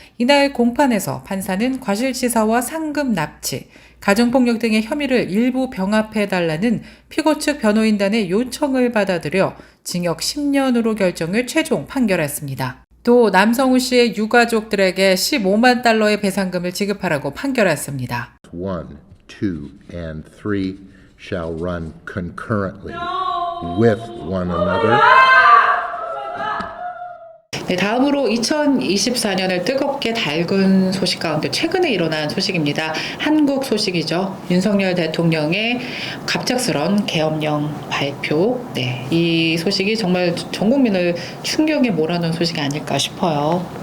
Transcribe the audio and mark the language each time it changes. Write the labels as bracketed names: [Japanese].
[Korean] 이날 공판에서 판사는 과실치사와 상급 납치, 가정폭력 등의 혐의를 일부 병합해달라는 피고 측 변호인단의 요청을 받아들여 징역 10년으로 결정을 최종 판결했습니다. 또 남성우 씨의 유가족들에게 15만 달러의 배상금을 지급하라고 판결했습니다. [English] 1, 2, and 3 shall run concurrently with one another. [Korean] 네, 다음으로 2024년을 뜨겁게 달군 소식 가운데 최근에 일어난 소식입니다. 한국 소식이죠. 윤석열 대통령의 갑작스런 계엄령 발표. 네, 이 소식이 정말 전 국민을 충격에 몰아넣은 소식이 아닐까 싶어요.